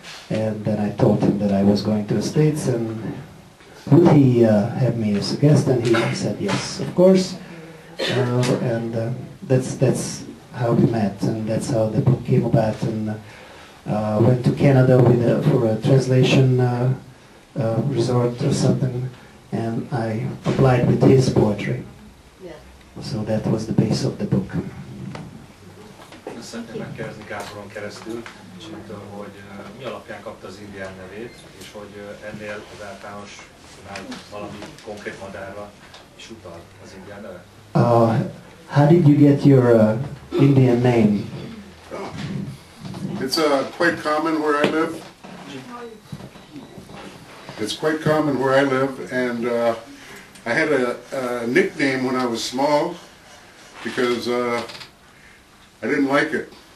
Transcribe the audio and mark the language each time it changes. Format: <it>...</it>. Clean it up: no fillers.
<en>and then I told him that I was going to the States, and would he have me as a guest, and he said yes, of course, and that's how we met, and that's how the book came about, and went to Canada for a translation resort or something, and I applied with his poetry. So that was the base of the book.</en> <hu>Szeretném megkérdezni Gáboron keresztül, hogy mi alapján kapta az indián nevét, és hogy ennél az általánosnál valami konkrét madárra is utal az indián neve?</hu> <en>How did you get your Indian name? It's quite common where I live. It's quite common where I live, and I had a nickname when I was small because I didn't like it.</en>